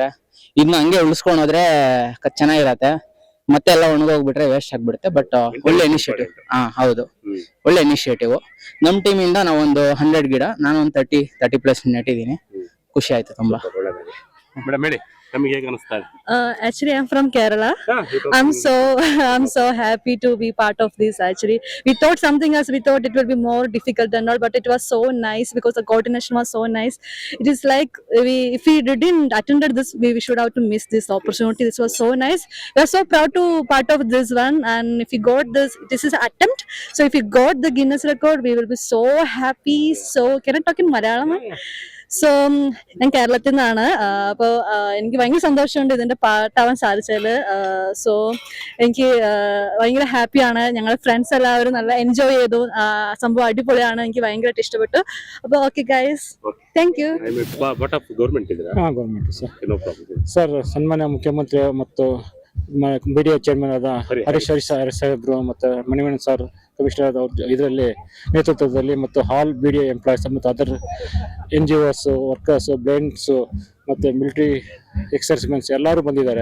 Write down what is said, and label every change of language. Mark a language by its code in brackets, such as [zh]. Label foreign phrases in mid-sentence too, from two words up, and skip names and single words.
[kn] ಇನ್ನು ಹಂಗೆ ಉಳಿಸ್ಕೊಂಡು ಹೋದ್ರೆ ಚೆನ್ನಾಗಿರತ್ತೆ. ಮತ್ತೆ ಎಲ್ಲ ಒಣಗೋಗ್ಬಿಟ್ರೆ ವೇಸ್ಟ್ ಆಗ್ಬಿಡುತ್ತೆ. ಬಟ್ ಒಳ್ಳೆ ಇನಿಷಿಯೇಟಿವ್. ಹೌದು, ಒಳ್ಳೆ ಇನಿಷಿಯೇಟಿವ್. ನಮ್ ಟೀಮ್ ಇಂದ ನಾವು ಒಂದು 100 ಗಿಡ, ನಾನು ಒಂದು 30+ ನೆಟ್ಟಿದ್ದೀನಿ. ಖುಷಿ ಆಯ್ತು ತುಂಬಾ. ಮೇಡಮ್ ಹೇಳಿ, ನಮಗೆ ಹೇಗೆ ಅನಿಸ್ತಾ ಇದೆ? [en] Actually, I'm from Kerala. I'm so happy to be part of this. Actually, we thought something else. We thought it will be more difficult and all, but it was so nice because the coordination was so nice. It is like if we didn't attended this, we should have to miss this opportunity. This was so nice. We are so proud to part of this one, and if we got this is an attempt. So if we got the Guinness record, we will be so happy. So can I talk in Malayalam? [ml] സോ ഞാൻ കേരളത്തിൽ നിന്നാണ്. അപ്പോൾ എനിക്ക് ഭയങ്കര സന്തോഷമുണ്ട് ഇതിന്റെ പാർട്ടാവാൻ സാധിച്ചതിൽ. സോ എനിക്ക് ഭയങ്കര ഹാപ്പിയാണ്. ഞങ്ങളുടെ ഫ്രണ്ട്സ് എല്ലാവരും നല്ല എൻജോയ് ചെയ്തു. സംഭവം അടിപൊളിയാണ്. എനിക്ക് ഭയങ്കരമായിട്ട് ഇഷ്ടപ്പെട്ടു. [en] അപ്പോൾ okay guys, thank you. government sir, [kn] ಸನ್ಮಾನ್ಯ ಮುಖ್ಯಮಂತ್ರಿ ಮತ್ತು BDA ಚೇರ್ಮನ್ ಆದ ಹರೀಶ್ ಸಾಹೇಬ್ರು ಮತ್ತು ಮಣಿವಣ್ಣನ್ [en] sir commissioner [kn] ಇದರಲ್ಲಿ ನೇತೃತ್ವದಲ್ಲಿ ಮತ್ತು [en] all BDA employees [kn] ಮತ್ತು [en] other NGOs, workers, blinds [kn] ಮತ್ತು [en] military ex-servicemen [kn] ಎಲ್ಲರೂ ಬಂದಿದ್ದಾರೆ.